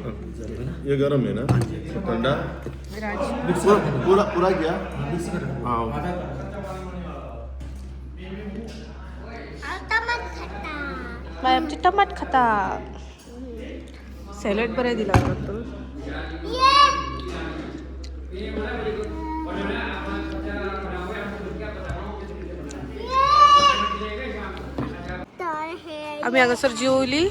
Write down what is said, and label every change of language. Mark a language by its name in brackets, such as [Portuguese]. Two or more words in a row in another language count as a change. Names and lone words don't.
[Hindi] ये गरम है ना ठंडा पूरा पूरा क्या हाँ [Konkani] बाय आमचे टमाट खाता. सॅलड बरें दिला तो. आम्ही हांगासर जेवली.